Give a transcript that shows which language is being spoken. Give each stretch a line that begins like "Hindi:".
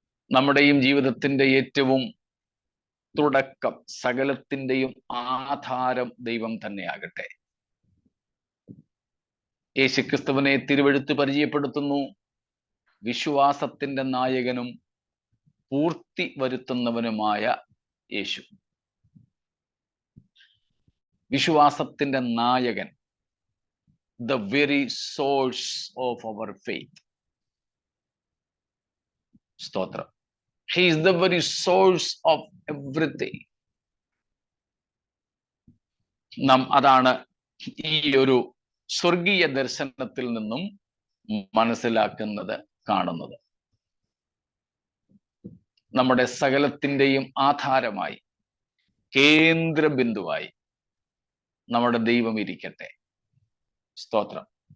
Malayalam: നമ്മുടെയും ജീവിതത്തിന്റെ ഏറ്റവും തുടക്കം, സകലത്തിന്റെയും ആധാരം ദൈവം തന്നെയാകട്ടെ. യേശുക്രിസ്തുവിനെ തിരുവെഴുത്ത് പരിചയപ്പെടുത്തുന്നു, വിശ്വാസത്തിന്റെ നായകനും പൂർത്തി വരുത്തുന്നവനുമായ യേശു. വിശ്വാസത്തിന്റെ നായകൻ,
English: the very source of our faith.
Malayalam: സ്തോത്രം.
English: He is the very source of everything.
Malayalam: നാം അതാണ് ഈ ഒരു സ്വർഗീയ ദർശനത്തിൽ നിന്നും മനസ്സിലാക്കുന്നത്, കാണുന്നത്. നമ്മുടെ സകലത്തിൻ്റെയും ആധാരമായി, കേന്ദ്ര ബിന്ദുവായി നമ്മുടെ ദൈവം ഇരിക്കട്ടെ. സ്തോത്രം.